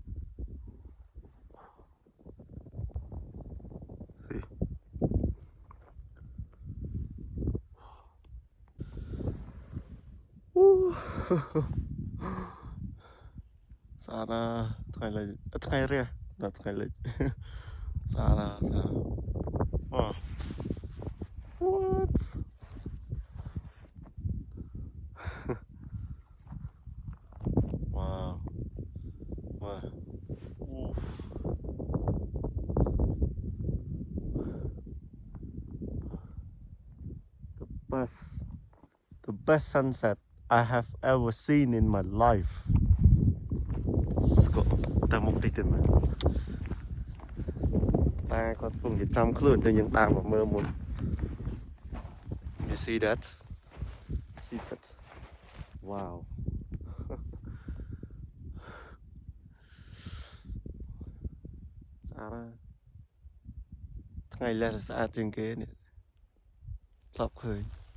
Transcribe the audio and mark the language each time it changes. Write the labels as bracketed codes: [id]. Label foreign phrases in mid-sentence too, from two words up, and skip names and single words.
[km] see ស្អាតណាស់ថ្ងៃរះដល់ថ្ងៃលិច ស្អាតណាស់ [en] what wow wow oof the best sunset I have ever seen in my life let's go [km] តាមមុខតិចទៀតមើល តាគាត់ពងជាចាំខ្លួនតែយើងដើរមកមើលមុន [en] you see that wow [km] ស្អាតណាស់ថ្ងៃលះស្អាតជាងគេនេះធ្លាប់ឃើញ